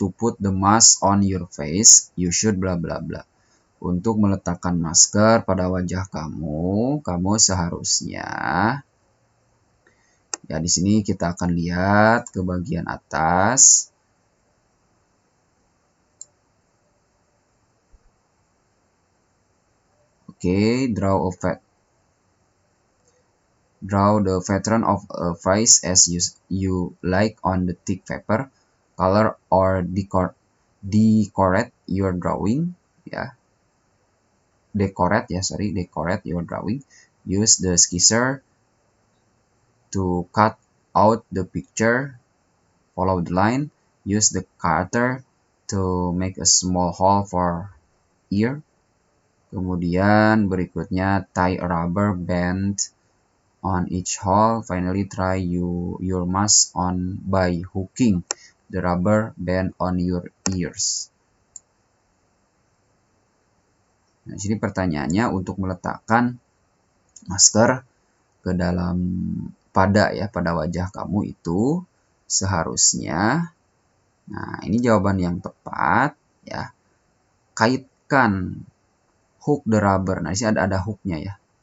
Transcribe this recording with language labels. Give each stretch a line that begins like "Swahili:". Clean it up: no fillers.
English: To put the mask on your face, you should bla bla bla.
Indonesian: Untuk meletakkan masker pada wajah kamu seharusnya ya di sini kita akan lihat ke bagian atas.
English: Oke, draw the pattern of a face as you like on the thick paper. Color or decorate your drawing ya. Decorate your drawing. Use the skisser to cut out the picture. Follow the line. Use the cutter to make a small hole for ear.
Indonesian: Kemudian berikutnya
English: tie a rubber band on each hole. Finally, try your mask on by hooking the rubber band on your ears.
Indonesian: Nah, di sini pertanyaannya untuk meletakkan masker ke dalam pada wajah kamu itu seharusnya. Nah, ini jawaban yang tepat ya. Kaitkan
English: hook the rubber.
Indonesian: Nah, di sini ada hooknya ya.